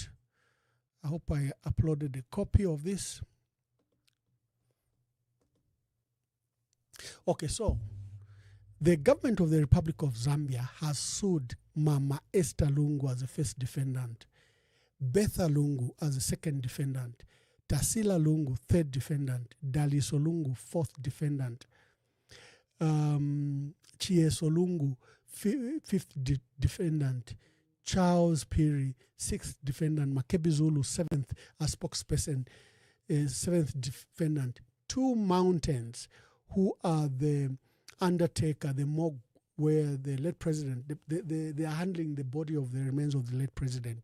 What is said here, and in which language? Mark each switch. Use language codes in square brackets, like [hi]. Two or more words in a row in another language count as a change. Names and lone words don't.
[en] I hope I uploaded a copy of this. Okay, so the government of the Republic of Zambia has sued Mama Esther Lungu as the first defendant, Betha Lungu as the second defendant, Tasila Lungu, third defendant, Daliso Lungu, fourth defendant, Chieso Lungu, fifth defendant, Charles Piri, sixth defendant, Makebi Zulu, seventh as spokesperson, seventh defendant, Two Mountains, who are the undertaker, the where the late president, they are handling the body of the remains of the late president.